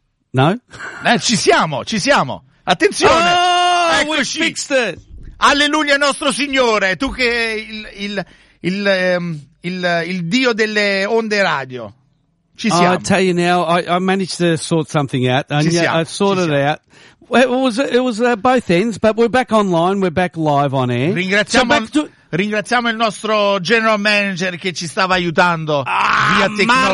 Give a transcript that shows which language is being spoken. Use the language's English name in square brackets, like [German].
[Italian] No? Ci siamo, ci siamo. Attenzione! [English] Oh, we fixed it. [Italian] Alleluia nostro Signore, tu che il Dio delle onde radio. Ci siamo. [English] I tell you now, I managed to sort something out. I sorted it out. It was both ends, but we're back online, we're back live on air. [Italian] Ringraziamo il nostro general manager che ci stava aiutando via tecnologia.